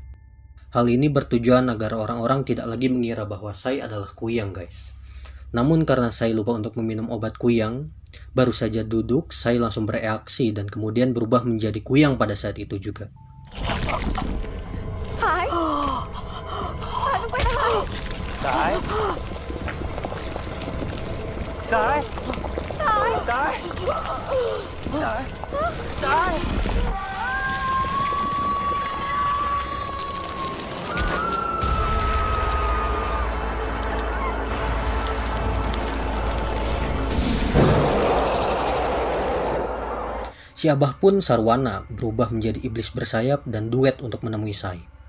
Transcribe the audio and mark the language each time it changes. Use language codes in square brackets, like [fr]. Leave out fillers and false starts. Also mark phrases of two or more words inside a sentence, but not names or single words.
[id] Hal ini bertujuan agar orang-orang tidak lagi mengira bahwa Sai adalah Kuyang guys. Namun karena Sai lupa untuk meminum obat Kuyang, baru saja duduk, Sai langsung bereaksi dan kemudian berubah menjadi Kuyang pada saat itu juga. [th] Sai, Saiมึงไปไหน Sai, Sai, Sai, Sai, Sai. [id] Si Abah pun sarwana berubah menjadi iblis bersayap dan duet untuk menemui Sai.